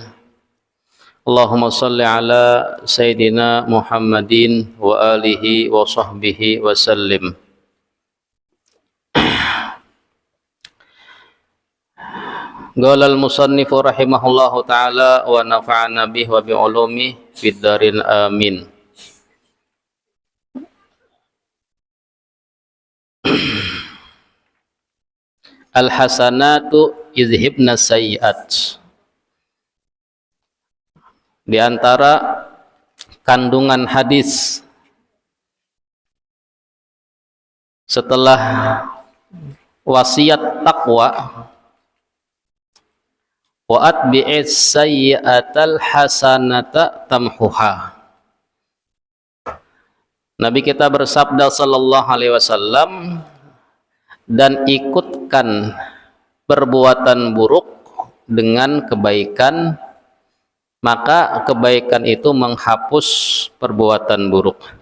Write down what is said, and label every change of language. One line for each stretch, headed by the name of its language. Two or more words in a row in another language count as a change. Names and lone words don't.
Arabic: اللهم صل على سيدنا محمد وآله وصحبه وسلم. قال المصنف رحمه الله تعالى ونفعنا به وبعلوم في الدارين آمين. الحسنات يذهبن السيئات.
Indonesian: Di antara kandungan hadis setelah wasiat takwa,
Arabic: وأتبع السيئة الحسنة تمحها.
Indonesian: Nabi kita bersabda
Arabic: صلى الله عليه وسلم,
Indonesian: dan ikutkan perbuatan buruk dengan kebaikan, maka kebaikan itu menghapus perbuatan buruk.